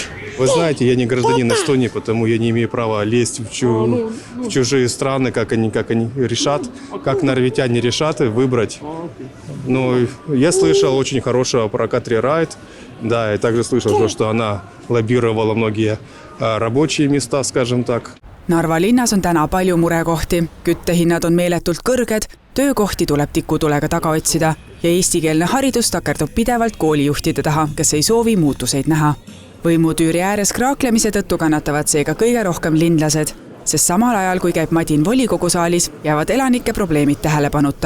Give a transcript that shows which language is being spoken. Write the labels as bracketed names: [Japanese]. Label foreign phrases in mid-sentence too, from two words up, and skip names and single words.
[Russian] Вы знаете, я не гражданин Эстонии, потому я не имею права лезть в чужие страны, как они решат, как нарвитяне решат выбрать. Но я слышал очень хорошего про Катри Райк. Да, я также слышал, что она лоббировала многие рабочие места, скажем так. [Estonian] Narva linnas on täna palju murekohti, küttehinnad on meeletult kõrged, töökohti tuleb tikutulega taga otsida ja eestikeelne haridus takerdub pidevalt koolijuhtide taha, kes ei soovi muutuseid näha. Võimutüüri ääres kraaklemise tõttu kannatavad seega kõige rohkem linlased, sest samal ajal, kui käib madin volikogu saalis, jäävad elanike probleemid tähelepanuta.